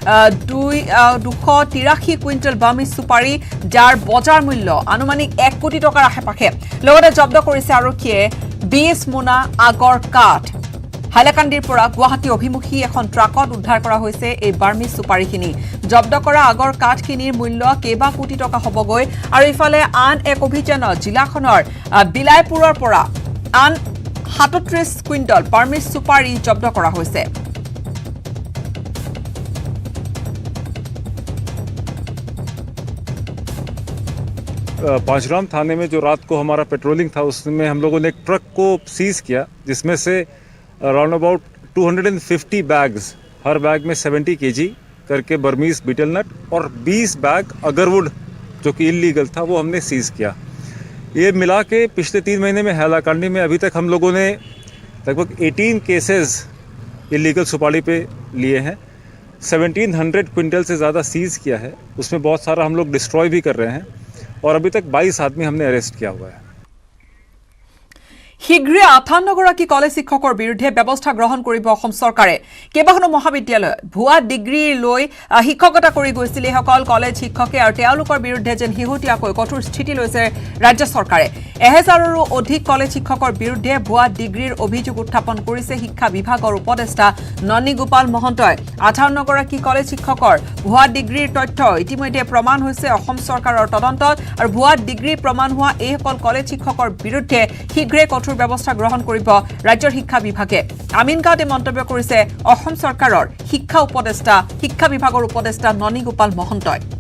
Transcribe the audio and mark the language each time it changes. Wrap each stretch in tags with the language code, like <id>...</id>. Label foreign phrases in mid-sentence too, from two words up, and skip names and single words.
<as>283 কুইণ্টেল বাৰ্মিজ সুপাৰী যাৰ বজাৰ মূল্য আনুমানিক 1 কোটি টকাৰ আশে-পাশে লগতে জব্দ কৰিছে আৰক্ষীয়ে 20 মোনা আগৰ কাঠ হাইলাকান্দিৰ পৰা গুৱাহাটী অভিমুখী এখন ট্ৰাকত উদ্ধাৰ কৰা হৈছে এই বাৰ্মিজ সুপাৰীখিনি জব্দ কৰা আগৰ কাঠখিনিৰ মূল্য কেইবা কোটি টকা হ'বগৈ আৰু ইফালে আন এক অভিযানত জিলাখনৰ বিলাইপুৰৰ পৰা আন 37 কুইণ্টল বাৰ্মিজ সুপাৰী জব্দ কৰা হৈছে</as> <hi>पांचराम थाने में जो रात को हमारा पेट्रोलिंग था उसमें हम लोगों ने एक ट्रक को सीज किया जिसमें से</hi> <en>around about</en> <hi>250 बैग्स हर बैग में 70 केजी करके</hi> <en>Burmese betel nut</en> <hi>और 20 बैग अगरवुड जो कि इलीगल था वो हमने सीज किया ये मिला के पिछले 3 महीने में हैलाकांडी में अभी तक हम लोगों ने लगभग 18 केसेस इलीगल सुपारी पे लिए हैं 1700 क्विंटल से ज़्यादा सीज किया है उसमें बहुत सारा हम लोग डिस्ट्रॉय भी कर रहे हैं और अभी तक 22 आदमी हमने अरेस्ट किया हुआ है</hi> <as>শীঘ্ৰে 58 গৰাকী কলেজ শিক্ষকৰ বিৰুদ্ধে ব্যৱস্থা গ্ৰহণ কৰিব অসম চৰকাৰে কেইবাখনো মহাবিদ্যালয় ভুৱা ডিগ্ৰী লৈ শিক্ষকতা কৰি গৈছিল এইসকল কলেজ শিক্ষকে আৰু তেওঁলোকৰ বিৰুদ্ধে যেন হিহুতীয়াকৈ কঠোৰ স্থিতি লৈছে ৰাজ্য চৰকাৰে 1000ৰো অধিক কলেজ শিক্ষকৰ বিৰুদ্ধে ভুৱা ডিগ্ৰীৰ অভিযোগ উত্থাপন কৰিছে শিক্ষা বিভাগৰ উপদেষ্টা ননী গোপাল মহন্তই 58 গৰাকী কলেজ শিক্ষকৰ ভুৱা ডিগ্ৰীৰ তথ্য ইতিমধ্যে প্ৰমাণ হৈছে অসম চৰকাৰৰ তদন্তত আৰু ভুৱা ডিগ্ৰী প্ৰমাণ হোৱা এইসকল কলেজ শিক্ষকৰ বিৰুদ্ধে শীঘ্ৰে কঠোৰ ব্যৱস্থা গ্ৰহণ কৰিব ৰাজ্যৰ শিক্ষা বিভাগে আমিনগাঁৱতে মন্তব্য কৰিছে অসম চৰকাৰৰ শিক্ষা বিভাগৰ উপদেষ্টা ননী গোপাল মহন্তই</as>